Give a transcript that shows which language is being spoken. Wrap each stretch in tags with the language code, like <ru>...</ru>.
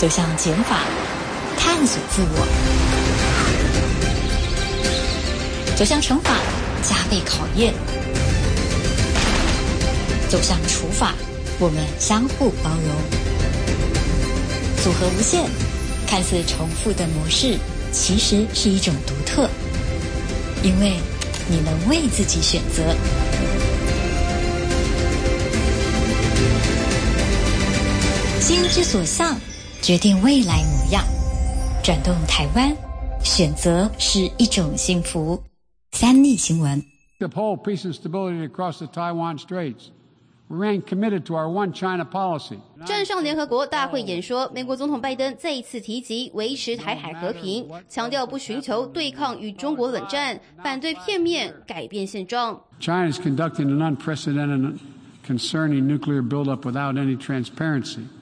<zh>走向减法，探索自我，走向惩罚，加倍考验，走向除法，我们相互包容，组合无限，看似重复的模式其实是一种独特，因为你能为自己选择。心之所向，决定未来模样。转动台湾，选择是一种幸福。三立新闻。</zh> <en>The pole peace and stability across the Taiwan Straits. We remain committed to our One China policy.</en> <zh>站上联合国大会演说，美国总统拜登再一次提及维持台海和平，强调不寻求对抗与中国冷战，反对片面改变现状。</zh> <en>China is conducting an unprecedented and concerning nuclear buildup without any transparency.</en>